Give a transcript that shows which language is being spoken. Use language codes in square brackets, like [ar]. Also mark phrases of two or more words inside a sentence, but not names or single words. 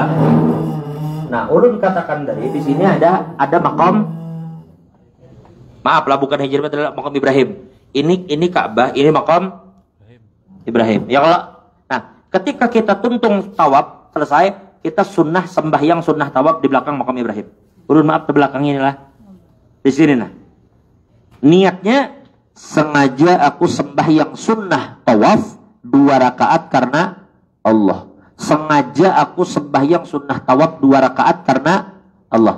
[bjn] Nah, ulun katakan dari di sini ada makam. Maaf lah, bukan Hijr, adalah makam Ibrahim. Ini Ka'bah, ini makam Ibrahim. Ya kalau nah, ketika kita tuntung tawaf selesai, kita sunnah sembahyang sunnah tawaf di belakang makam Ibrahim. Ulun maaf di belakang inilah. Di sini nah. [id] Niatnya sengaja aku sembahyang sunnah tawaf 2 rakaat karena Allah. Sengaja aku sembahyang sunnah tawaf 2 rakaat karena Allah.